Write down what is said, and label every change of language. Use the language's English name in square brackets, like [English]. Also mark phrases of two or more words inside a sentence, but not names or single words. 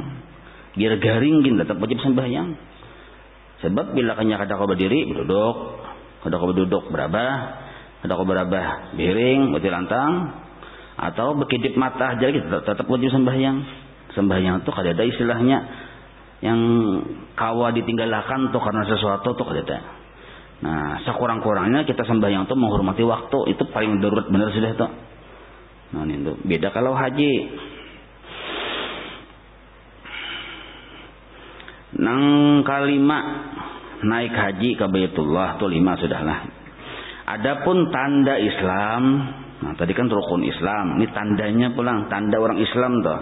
[Banjar] Biar garing gini tetap wajib sembahyang. Sebab bila kanya kada kau berdiri berduduk, kada kau berduduk berabah, kada kau berabah biring berarti lantang, atau berkedip mata aja kita tetap wajib sembahyang. Sembahyang itu kada ada istilahnya yang kawa ditinggalkan tuh karena sesuatu tuh kada ada. Sekurang-kurangnya kita sembahyang tuh menghormati waktu, itu paling darurat benar sudah tuh. Itu beda kalau haji. Nang kelima, naik haji ke Baitullah tuh 5 sudahlah. Adapun tanda Islam, tadi kan rukun Islam, ini tandanya pulang, tanda orang Islam tuh.